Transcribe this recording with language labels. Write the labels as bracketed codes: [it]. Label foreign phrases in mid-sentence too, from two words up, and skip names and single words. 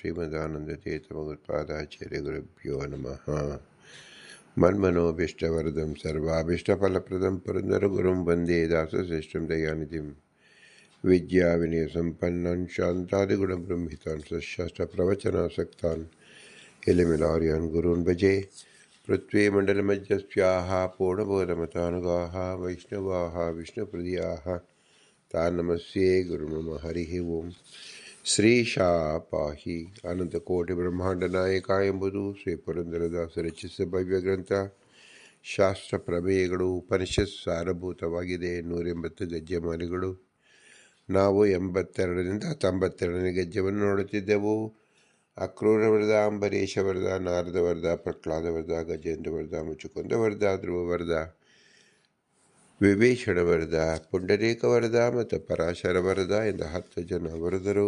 [sa] श्रीमदानन्दतीर्थभगवत्पादाचार्यगुरुभ्यो नमः। मन्मनोभीष्टवरदं सर्वाभीष्टफलप्रदं पुरन्दरगुरुं वन्दे दासश्रेष्ठं दयानिधिं विद्याविनयसम्पन्नान् शान्तादिगुणब्रह्मितान् सशास्त्रप्रवचनासक्तान् इलिमिलार्यान् गुरून् भजे। पृथ्वीमण्डलमध्यस्याः पूर्णबोधमतानुगाः वैष्णवाः विष्णुप्रियाः तान् नमस्ये गुरुमम। हरिः ओम्। [kn] ಶ್ರೀಶಾ ಪಾಹಿ ಅನಂತಕೋಟಿ ಬ್ರಹ್ಮಾಂಡ ನಾಯಕ ಎಂಬುದು ಶ್ರೀ ಪುರಂದರದಾಸ ರಚಿಸಿದ ಭವ್ಯ ಗ್ರಂಥ. ಶಾಸ್ತ್ರ ಪ್ರಮೇಯಗಳು ಉಪನಿಷತ್ ಸಾರಭೂತವಾಗಿದೆ. 180 ಗದ್ಯಮಾಲೆಗಳು. ನಾವು 82ರಿಂದ 92ನೇ ಗದ್ಯವನ್ನು ನೋಡುತ್ತಿದ್ದೆವು. ಅಕ್ರೂರ ವರದ, ಅಂಬರೀಷ ವರದ, ನಾರದ ವರದ, ಪ್ರಹ್ಲಾದ ವರದ, ಗಜೇಂದ್ರ ವರದ, ಮುಚುಕುಂದ ವರದ, ಧ್ರುವ ವರದ, ವಿಭೀಷಣ ವರದ, ಪುಂಡರೀಕ ವರದ ಮತ್ತು ಪರಾಶರ ವರದ ಎಂದು 10 ಜನ ವರದರು.